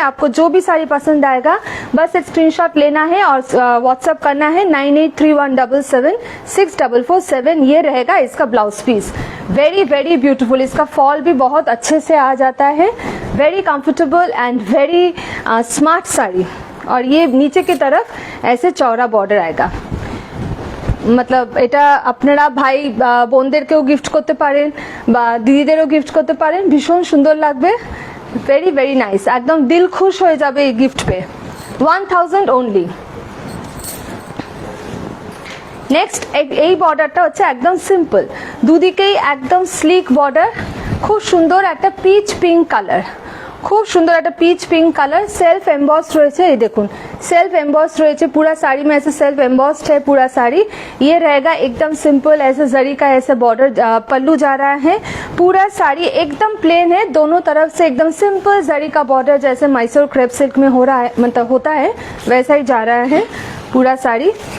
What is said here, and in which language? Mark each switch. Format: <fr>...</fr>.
<hi>आपको जो भी साड़ी पसंद आएगा बस एक स्क्रीनशॉट लेना है और व्हाट्सएप करना है 9831776447। ये रहेगा इसका blouse piece.</hi> <en>Very very beautiful.</en> <hi>इसका फॉल भी बहुत अच्छे से आ जाता है।</hi> <en>Very comfortable and very smart sari.</en> <hi>और ये नीचे की तरफ ऐसे चौड़ा बॉर्डर आएगा।</hi> <bn>मतलब এটা আপনারা ভাই বোনদেরকেও গিফট করতে পারেন বা দিদিদেরও গিফট করতে পারেন, ভীষণ সুন্দর লাগবে।</bn> <en>very very nice,</en> <bn>একদম দিল খুশ হয়ে যাবে এই গিফট পেয়ে।</bn> <en>1000 only.</en> <bn>নেক্সট এই বর্ডারটা হচ্ছে একদম সিম্পল, দুদিকেই একদম স্লিক বর্ডার। খুব সুন্দর একটা পিচ পিঙ্ক কালার,</bn> <hi>खूब सुंदर एक peach pink colour. Self embossed रही है, ये देखो सेल्फ एम्बॉस्ड रही है पूरा साड़ी में। ऐसे सेल्फ एम्बॉस्ड है पूरा साड़ी। ये रहेगा एकदम सिंपल ऐसे जरी का ऐसे बॉर्डर पल्लू जा रहा है। पूरा साड़ी एकदम प्लेन है, दोनों तरफ से एकदम सिंपल जरी का बॉर्डर जैसे मैसूर क्रेप सिल्क में हो रहा है, मतलब होता है वैसा ही जा रहा है पूरा साड़ी।</hi>